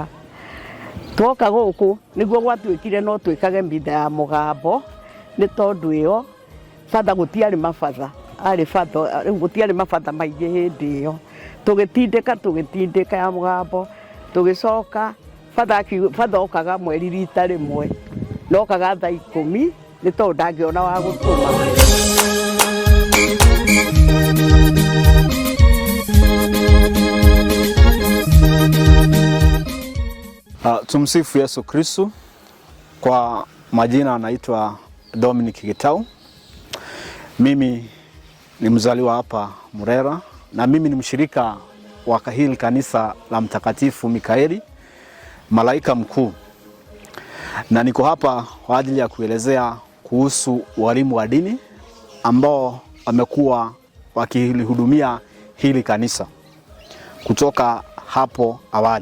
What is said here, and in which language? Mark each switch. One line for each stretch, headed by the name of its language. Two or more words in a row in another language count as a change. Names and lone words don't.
Kikuyu: Twoka gũkũ nĩguo gwatuĩkire no twĩkage mitha ya mũgambo, nĩ tondũ ĩyo batha gũtiarĩ mabatha, rĩu gũtiarĩ mabatha maingĩ hĩndĩ ĩyo. Tũgĩtindĩka ya mũgambo, tũgĩcoka batha okaga mweri rita rĩmwe, no okaga thaa 10 nĩ tondũ ndangĩona wa gũtũma.
Swahili: Tumsifu Yesu Kristo. Kwa majina anaitwa Dominic Gitau. Mimi ni mzaliwa hapa Murera, na mimi ni mshirika wa hili kanisa la Mtakatifu Mikaeli Malaika Mkuu, na niko hapa kwa ajili ya kuelezea kuhusu walimu wa dini ambao wamekuwa wakilihudumia hili kanisa kutoka hapo awali.